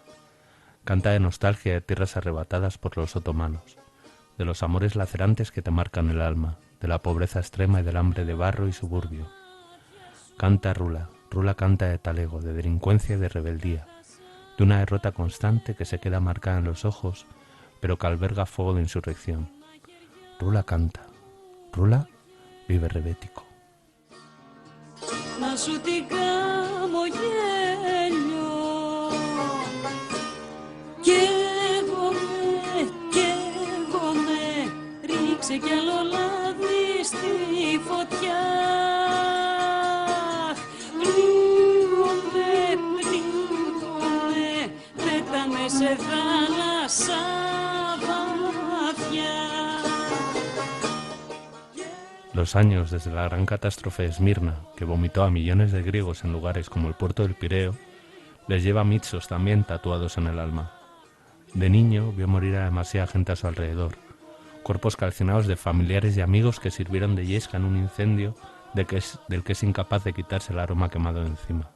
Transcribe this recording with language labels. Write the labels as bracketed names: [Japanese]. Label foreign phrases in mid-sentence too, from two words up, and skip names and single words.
[Spanish] Canta de nostalgia de tierras arrebatadas por los otomanos, de los amores lacerantes que te marcan el alma, de la pobreza extrema y del hambre de barro y suburbio. Canta Rula canta de talego, de delincuencia y de rebeldía, de una derrota constante que se queda marcada en los ojos, pero que alberga fuego de insurrección. Rula canta, Rula vive rebético. [Greek] Να σου τι χαμογέλιο καίγομαι, ρίξε κι άλλο λάδι στη φωτιά. Πνίγομαι, πέταμε σε θάλασσα βαθιά. [Spanish] Los años desde la gran catástrofe de Esmirna, que vomitó a millones de griegos en lugares como el puerto del Pireo, les lleva a Mitsos también tatuados en el alma. De niño vio morir a demasiada gente a su alrededor, cuerpos calcinados de familiares y amigos que sirvieron de yesca en un incendio del que es incapaz de quitarse el aroma quemado de encima.